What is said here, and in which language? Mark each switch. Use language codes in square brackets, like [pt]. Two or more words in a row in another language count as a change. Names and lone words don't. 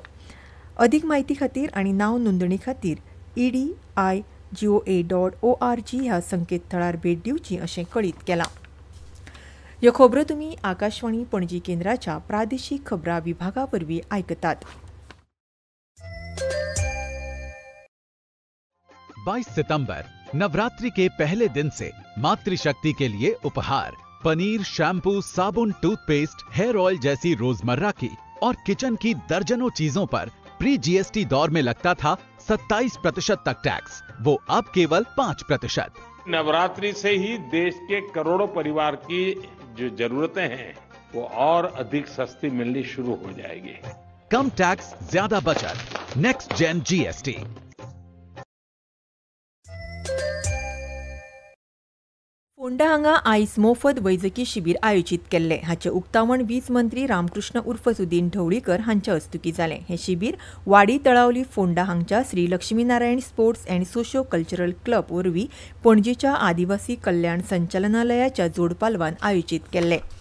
[kok] अदीक म्हायती खातीर आनी नांव नोंदणी खातीर edigoa.org ह्या संकेतथळार भेट दिवची अशें कळीत केलां. ह्यो खबरो तुमी आकाशवाणी पणजी केंद्राच्या प्रादेशीक खबरां विभागा वरवीं आयकतात. [hi] 22 सितंबर नवरात्रि के पहले दिन से मातृशक्ति के लिए उपहार पनीर, शैम्पू, साबुन, टूथपेस्ट, [en] hair oil [hi] जैसी रोजमर्रा की और किचन की दर्जनों चीजों पर प्री GST दौर में लगता था 27% तक टैक्स, वो अब केवल 5%। नवरात्रि से ही देश के करोड़ों परिवार की जो जरूरतें हैं वो और अधिक सस्ती मिलनी शुरू हो जाएगी। कम टैक्स, ज्यादा बचत, [en] next gen [hi] GST। [kok] फोंडा हांगा आयज मोफत वैजकी शिबीर आयोजीत केल्ले. हाचे उक्तावण वीज मंत्री रामकृष्ण उर्फ सुदीन ढवळीकर हांच्या हस्तुकी जालें. हे शिबीर वाडी तळावली फोंडा हांगच्या श्री लक्ष्मीनारायण स्पोर्ट्स अँड सोशो कल्चरल क्लब वरवीं पणजेच्या आदिवासी कल्याण संचालनालयाच्या जोडपालवान आयोजीत केल्ले.